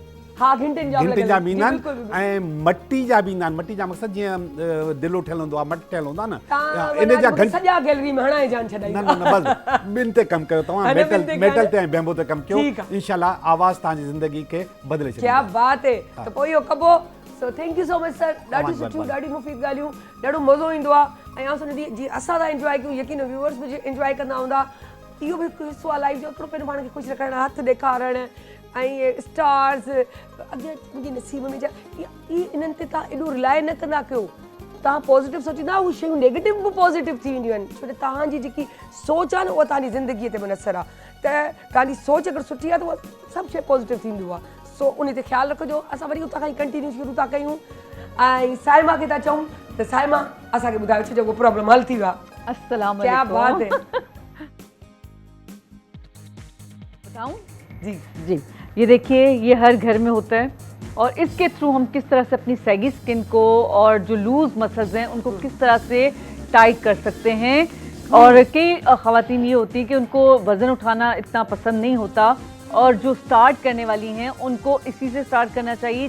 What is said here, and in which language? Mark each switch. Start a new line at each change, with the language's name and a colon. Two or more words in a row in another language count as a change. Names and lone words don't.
Sindhi: हाँ, घंटियुनि जा बि ईंदा आहिनि ऐं मटी जा बि ईंदा आहिनि। मटी जा मक़सदु जीअं दिलो ठहियलु हूंदो आहे, मट ठहियलु हूंदो आहे न, इन जा घंटा सॼा गैलरी में हणाए जान छॾाई। न बसि ॿिनि ते कमु कयो तव्हां, मेटल ते ऐं बैम्बू ते कमु कयो, इंशाल्लाह आवाज़ तव्हांजी ज़िंदगी खे बदिले छॾींदी।
Urdu: کیا بات ہے.
Sindhi: त पोइ इहो कबो। सो
English: thank you so much sir.
Sindhi: ॾाढी सुठियूं, ॾाढी मुफ़ीद ॻाल्हियूं, ॾाढो मज़ो ईंदो आहे। ऐं आउं जीअं असां था इंजॉय कयूं, यकीन व्यूअर्स बि इंजॉय कंदा हूंदा। इहो बि हिकु हिसो आहे लाइफ जो, हिकिड़ो पंहिंजो पाण खे ख़ुशि रखणु, हथ ॾेखारणु ऐं स्टार्स अॻियां मुंहिंजे नसीब में जा इन्हनि ते तव्हां एॾो रिलाए न कंदा कयो। तव्हां पॉज़िटिव सोचींदा, उहे शयूं नेगेटिव बि पॉज़िटिव थी वेंदियूं आहिनि, छो त तव्हांजी जेकी सोच आहे न उहा तव्हांजी ज़िंदगीअ ते मुनसर आहे। त तव्हांजी सोच अगरि सुठी आहे त उहा सभु शइ पॉज़िटिव थींदो आहे। सो उन ते ख़्यालु रखिजो। असां वरी उतां खां ई कंटिन्यू शुरू था कयूं ऐं साइमा खे था चऊं त साइमा असांखे ॿुधायो छो जेको प्रॉब्लम हल थी वियो आहे। अस्सलाम
Urdu: کیا بات ہے. بتاؤں? جی جی، یہ دیکھیے، یہ ہر گھر میں ہوتا ہے اور اسکے تھرو ہم کس طرح سے اپنی
English: saggy skin
Urdu: کو اور جو
English: loose muscles
Urdu: ہیں انکو کس طرح سے ٹائٹ کر سکتے ہیں. اور کئی خواتین یہ ہوتی ہے کہ انکو وزن اٹھانا اتنا پسند نہیں ہوتا اور جو اسٹارٹ کرنے والی ہیں انکو اسی سے اسٹارٹ کرنا چاہیے.